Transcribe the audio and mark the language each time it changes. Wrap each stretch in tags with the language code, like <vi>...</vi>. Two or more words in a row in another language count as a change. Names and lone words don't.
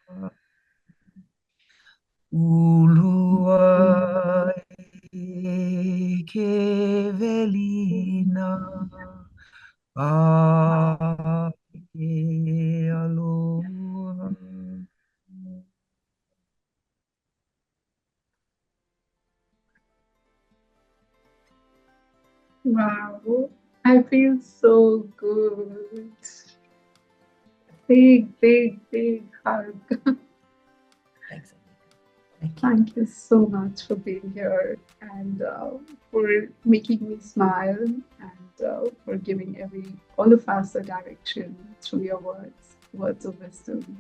<haw>Ulua e kevelina a ke aloha.</haw> <en>Wow, I feel so good. Big, big, big hug. Thanks. Thank you. Thank you so much for being here and for making me smile and for giving all of us a direction through your words of wisdom.</en>